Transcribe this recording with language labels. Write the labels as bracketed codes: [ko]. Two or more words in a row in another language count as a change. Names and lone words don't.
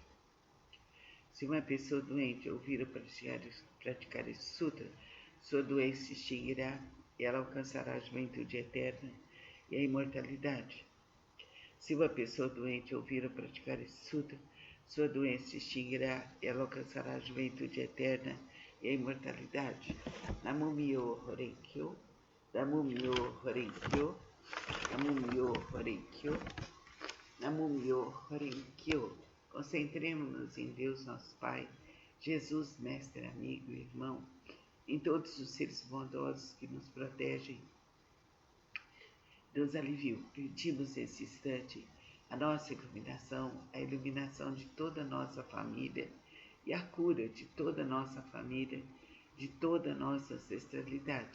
[pt] Se uma pessoa doente ouvir ou praticar esse sutra, sua doença se extinguirá e ela alcançará a juventude eterna e a imortalidade. Se uma pessoa doente ouvir ou praticar esse sutra, sua doença se extinguirá e ela alcançará a juventude eterna e a imortalidade. [ja] 南無妙法蓮華経、南無妙法蓮華経、南無妙法蓮華経、南無妙法蓮華経. [pt] Concentremos-nos em Deus, nosso Pai, Jesus, mestre, amigo e irmão, em todos os seres bondosos que nos protegem dos alívios. Pedimos nesse instante a nossa iluminação, a iluminação de toda a nossa família e a cura de toda a nossa família, de toda a nossa ancestralidade.